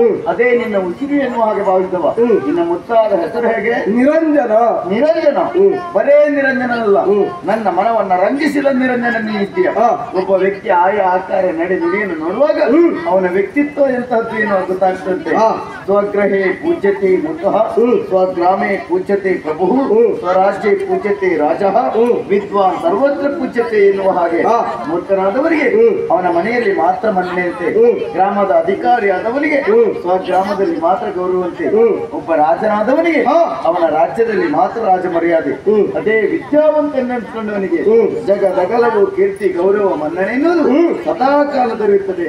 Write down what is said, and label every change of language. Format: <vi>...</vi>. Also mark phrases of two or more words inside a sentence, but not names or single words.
<kn>ಅದೇ ನಿನ್ನ ಉಸಿರು ಎನ್ನುವ ಹಾಗೆ ಭಾವಿಸಿದವ. ನಿನ್ನ ಮುತ್ತಾದ ಹೆಸರು ಹೇಗೆ? ನಿರಂಜನ. ನಿರಂಜನ ಬರೇ ನಿರಂಜನ ಅಲ್ಲ, ನನ್ನ ಮನವನ್ನ ರಂಜಿಸಿದ ನಿರಂಜನ ನೀಡ್ತೀಯ. ಒಬ್ಬ ವ್ಯಕ್ತಿ ಆಯಾ ಆಕಾರ ನಡೆ ನುಡಿಯನ್ನು ನೋಡುವಾಗ ಅವನ ವ್ಯಕ್ತಿತ್ವ ಎಂತಹದ್ದು ಏನು ಗೊತ್ತಾಗ್ತಂತೆ.</kn> <sa>ಸ್ವಗ್ರಹೇ ಪೂಜ್ಯತೆ ಮುಖಃ, ಸ್ವಗ್ರಾಮೇ ಪೂಜ್ಯತೆ ಪ್ರಭು, ಸ್ವರಾಜ್ಯೇ ಪೂಜ್ಯತೆ ರಾಜ, ವಿದ್ವಾನ್ ಸರ್ವತ್ರ ಪೂಜ್ಯತೆ</sa> <kn>ಎನ್ನುವ ಹಾಗೆ ಮೂರ್ಖನಾದವರಿಗೆ ಅವನ ಮನೆಯಲ್ಲಿ ಮಾತ್ರ ಮನ್ನಣೆಯಂತೆ, ಗ್ರಾಮದ ಅಧಿಕಾರಿ ಆದವನಿಗೆ ಸ್ವಗ್ರಾಮದಲ್ಲಿ ಮಾತ್ರ ಗೌರವಂತೆ, ಒಬ್ಬ ರಾಜನಾದವನಿಗೆ ಅವನ ರಾಜ್ಯದಲ್ಲಿ ಮಾತ್ರ ರಾಜ ಮರ್ಯಾದೆ. ಅದೇ ವಿದ್ಯಾವಂತ ನೆನೆಸ್ಕೊಂಡವನಿಗೆ ಜಗದಗಲವು ಕೀರ್ತಿ ಗೌರವ ಮನ್ನಣೆ ಎನ್ನುವುದು ಸದಾ ಕಾಲ ದೊರೆಯುತ್ತದೆ.</kn>